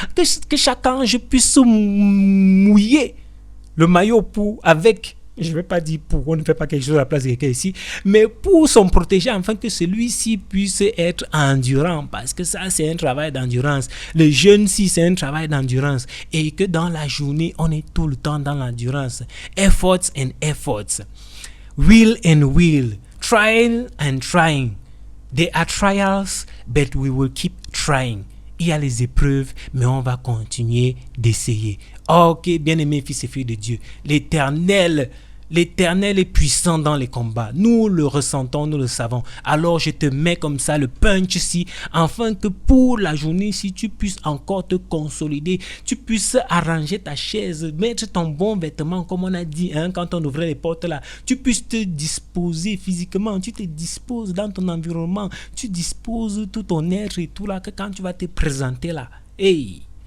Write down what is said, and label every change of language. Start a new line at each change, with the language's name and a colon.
French: Que chaque ange puisse mouiller le maillot avec, je ne vais pas dire pour, on ne fait pas quelque chose à la place de quelqu'un ici, mais pour son protéger afin que celui-ci puisse être endurant, parce que ça c'est un travail d'endurance. Le jeûne-ci c'est un travail d'endurance, et que dans la journée on est tout le temps dans l'endurance.
English: Efforts and efforts, will and will, trying and trying. There are trials, but we will keep trying.
French: Il y a les épreuves, mais on va continuer d'essayer. Ok, bien-aimés fils et filles de Dieu, l'Éternel est puissant dans les combats. Nous le ressentons, nous le savons. Alors je te mets comme ça le punch ici, afin que pour la journée, si tu puisses encore te consolider, tu puisses arranger ta chaise, mettre ton bon vêtement, comme on a dit quand on ouvrait les portes là, tu puisses te disposer physiquement, tu te disposes dans ton environnement, tu disposes tout ton être et tout là, que quand tu vas te présenter là, hey,